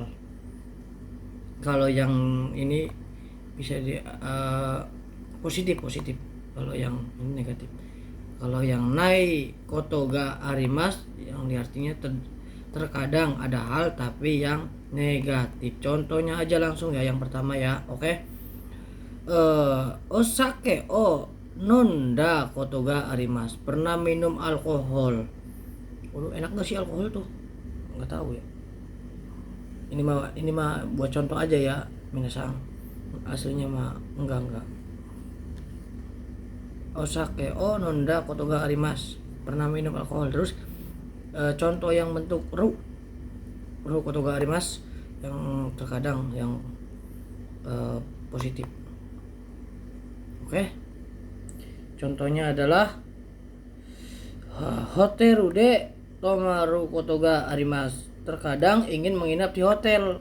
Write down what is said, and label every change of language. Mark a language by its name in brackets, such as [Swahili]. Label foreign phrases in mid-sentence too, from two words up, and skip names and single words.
[Indonesian] Kalau yang ini bisa positif. Kalau yang ini negatif. Kalau yang [Japanese] ないことがあります, [Indonesian] yang artinya terkadang ada hal tapi yang negatif. Contohnya aja langsung ya, yang pertama ya. Oke. [Japanese] お酒飲んだことがあります, [Indonesian] pernah minum alkohol. Enak gak sih alkohol tuh? Nggak tahu ya. Ini mah buat contoh aja ya, minasang. Aslinya mah enggak. [Japanese] お酒飲んだことがあります, [Indonesian] pernah minum alkohol. Terus contoh yang bentuk [Japanese] ることがあります, [Indonesian] yang terkadang yang positif. Oke. Contohnya adalah [Japanese] ホテルで泊まることがあります, [Indonesian] terkadang ingin menginap di hotel.